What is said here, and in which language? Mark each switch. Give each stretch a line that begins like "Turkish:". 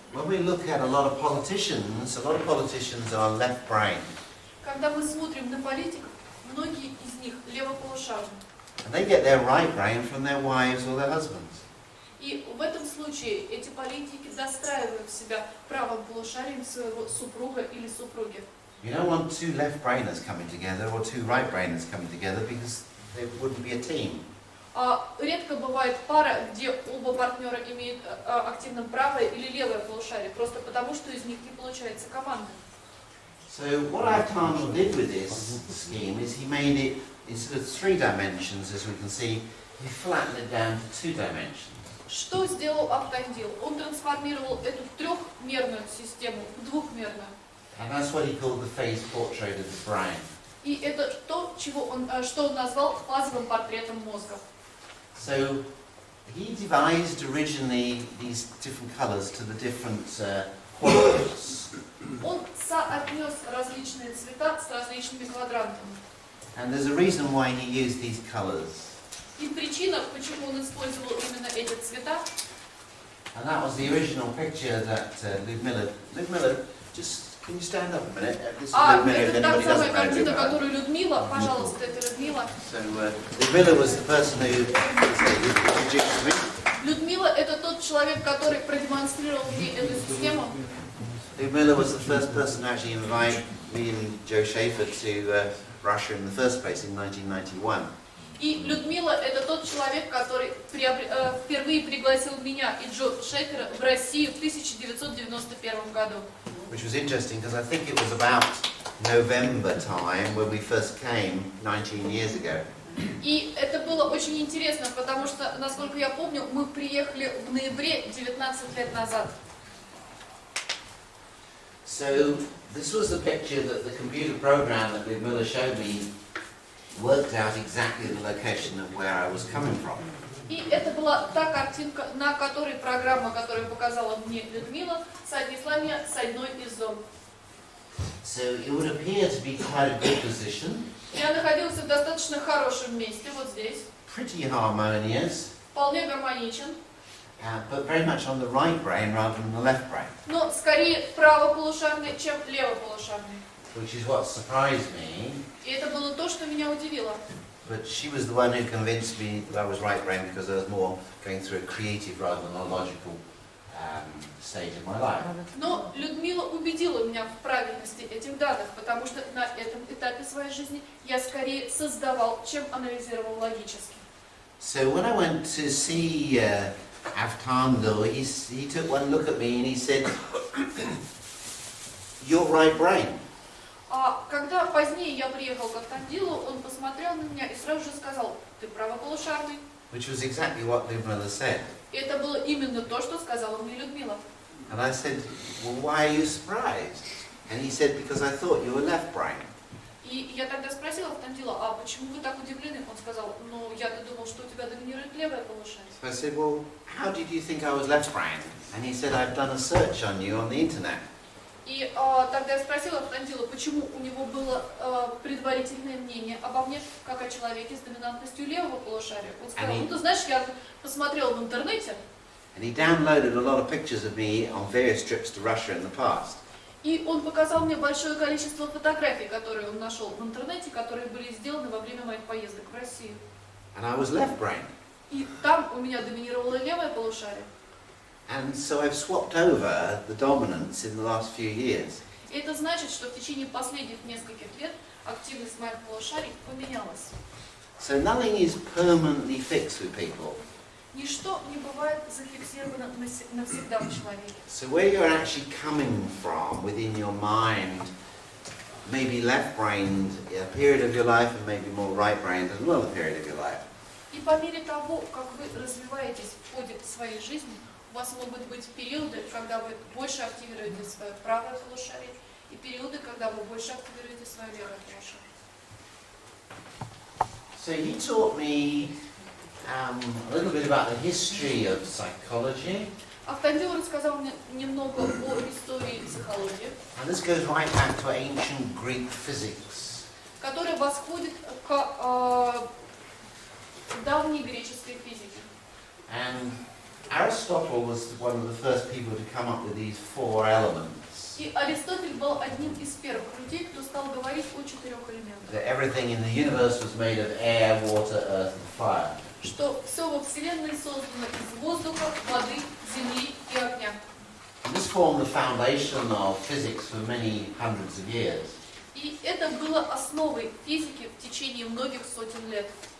English: When we look at a lot of politicians are left brain.
Russian: Когда мы смотрим на политиков, многие из них левополушарны.
English: And they get their right brain from their wives or their husbands.
Russian: И в этом случае эти политики достраивают себя правым полушарием своего супруга или супруги.
English: You don't want two left-brainers coming together or two right-brainers coming together because they wouldn't be a team.
Russian: Редко бывает пара, где оба партнера имеют активно правое или левое полушарие, просто потому что из них не получается команда.
English: So what Arcangel did with this scheme is he made it instead of 3 dimensions, as we can see, he flattened it down to 2 dimensions.
Russian: Что сделал Автандил? Он трансформировал эту трехмерную систему в двухмерную.
English: And that's what he called the phase portrait of the brain.
Russian: И это то, что он назвал фазовым портретом мозга.
English: So he devised originally these different colours to the different quadrants.
Russian: Он соотнес различные цвета с различными квадрантами.
English: And there's a reason why he used these colours.
Russian: И причина, почему он использовал именно эти цвета,
English: And that was the original picture that Ludmilla, just can you stand up a minute? This is Ludmilla, if
Russian: это та самая
English: doesn't know
Russian: картина,
English: Ludmilla.
Russian: которую Людмила, пожалуйста, это Людмила.
English: So Ludmilla was the person who introduced me.
Russian: Людмила это тот человек, который продемонстрировал мне эту систему.
English: Ludmilla was the first person to actually invite me and Joe Schaefer to Russia in the first place in 1991.
Russian: И Людмила это тот человек, который впервые пригласил меня и Джо Шефера в Россию в 1991 году.
English: Which was interesting because I think it was about November time when we first came 19 years ago.
Russian: И это было очень интересно, потому что, насколько я помню, мы приехали в ноябре 19 лет назад.
English: So this was the picture that the computer program that Ludmilla showed me worked out exactly the location of where I was coming from.
Russian: И это была та картинка, на которой программа, которую показала мне Людмила, соотнесла меня с одной из зон.
English: So it would appear to be quite a good position,
Russian: Я находился в достаточно хорошем месте, вот здесь,
English: pretty harmonious,
Russian: вполне гармоничен,
English: but very much on the right brain rather than the left brain,
Russian: но скорее правополушарный, чем левополушарный.
English: which is what surprised me.
Russian: И это было то, что меня удивило.
English: But she was the one who convinced me that I was right brain because I was more going through a creative rather than a logical stage of my life.
Russian: Но Людмила убедила меня в правильности этих данных, потому что на этом этапе своей жизни я скорее создавал, чем анализировал логически.
English: So when I went to see Avtando, he took one look at me and he said, "You're right brain."
Russian: А когда позднее я приехал к Автандилу, он посмотрел на меня и сразу же сказал: ты правополушарный.
English: Which was exactly what Ludmilla said.
Russian: И это было именно то, что сказала мне Людмила.
English: And I said, "Well, why are you surprised?" And he said, "Because I thought you were left brain."
Russian: И я тогда спросила Автандила: а почему вы так удивлены? Он сказал: ну, я-то думал, что у тебя доминирует левое полушарие.
English: So I said, "Well, how did you think I was left brain?" And he said, "I've done a search on you on the internet."
Russian: И тогда я спросила Автандила, почему у него было предварительное мнение обо мне, как о человеке с доминантностью левого полушария. Он сказал: ну ты знаешь, я посмотрел в интернете.
English: And he downloaded a lot of pictures of me on various trips to Russia in the past.
Russian: И он показал мне большое количество фотографий, которые он нашел в интернете, которые были сделаны во время моих поездок в Россию.
English: and I was left-brained.
Russian: И там у меня доминировало левое полушарие.
English: And so I've swapped over the dominance in the last few years.
Russian: И это значит, что в течение последних нескольких лет активность моих полушарий поменялась.
English: So nothing is permanently fixed with people.
Russian: Ничто не бывает зафиксировано навсегда в человеке.
English: So where you're actually coming from within your mind, maybe left-brained a period of your life and maybe more right-brained as well a period of your life.
Russian: И по мере того, как вы развиваетесь в ходе своей жизни, у вас могут быть периоды, когда вы больше активируете свое правое полушарие, и периоды, когда вы больше активируете свое левое полушарие.
English: So he taught me a little bit about the history of psychology,
Russian: Автандил рассказал мне немного о истории психологии,
English: and this goes right back to ancient Greek physics.
Russian: которая восходит к давней греческой физике.
English: And Aristotle was one of the first people to come up with these four elements.
Russian: И Аристотель был одним из первых людей, кто стал говорить о четырех элементах.
English: That everything in the universe was made of air, water, earth, and fire.
Russian: Что все во Вселенной создано из воздуха, воды, земли и огня.
English: And this formed the foundation of physics for many hundreds of years.
Russian: И это было основой физики в течение многих сотен лет.